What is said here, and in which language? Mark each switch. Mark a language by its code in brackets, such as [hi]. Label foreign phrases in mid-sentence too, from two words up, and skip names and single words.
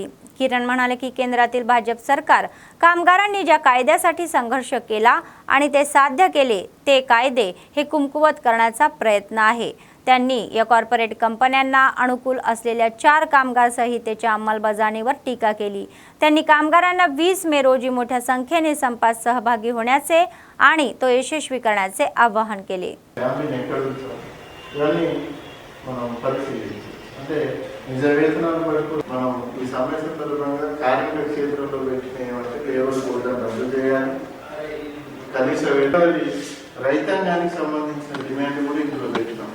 [mr] किरण म्हणाले की केंद्रातील भाजप सरकार कामगारांनी ज्या कायद्यासाठी संघर्ष केला आणि ते साध्य केले ते कायदे हे कुमकुवत करण्याचा प्रयत्न आहे. त्यांनी या कॉर्पोरेट कंपन्यांना अनुकूल असलेल्या 4 कामगार संहितेच्या अंमलबजावणीवर टीका केली. त्यांनी कामगारांना 20 मे रोजी मोठ्या संख्येने संपात सहभागी होण्याचे आणि तो यशस्वी करण्याचे आवाहन केले. [te] అంటే నిజ వేతనాలు వరకు మనం ఈ సమయ సందర్భంగా కార్మిక క్షేత్రంలో పెట్టిన ఏమంటే కేవలం కూడా రద్దు చేయాలి. కనీస వేతనాలు రైతాంగానికి సంబంధించిన డిమాండ్ కూడా ఇందులో పెట్టినాం.